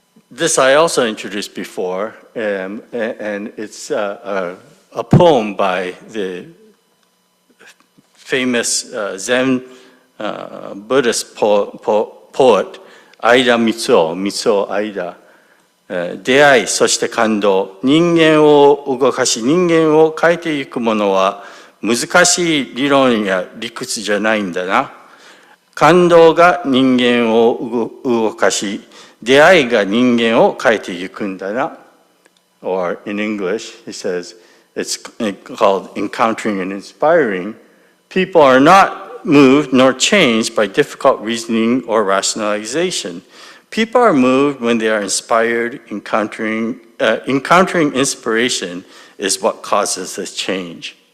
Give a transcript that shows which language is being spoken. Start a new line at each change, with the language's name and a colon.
English: This I also introduced before, and it's a poem by the famous Zen Buddhist poet Aida Mitsuo Aida.
Japanese: 出会い、そして感動。人間を動かし、人間を変えていくものは難しい理論や理屈じゃないんだな。感動が人間を動かし、出会いが人間を変えていくんだな。
English: Or in English, he says, it's called encountering and inspiring. People are not moved nor changed by difficult reasoning or rationalization. People are moved when they are inspired. Encountering inspiration is what causes the change.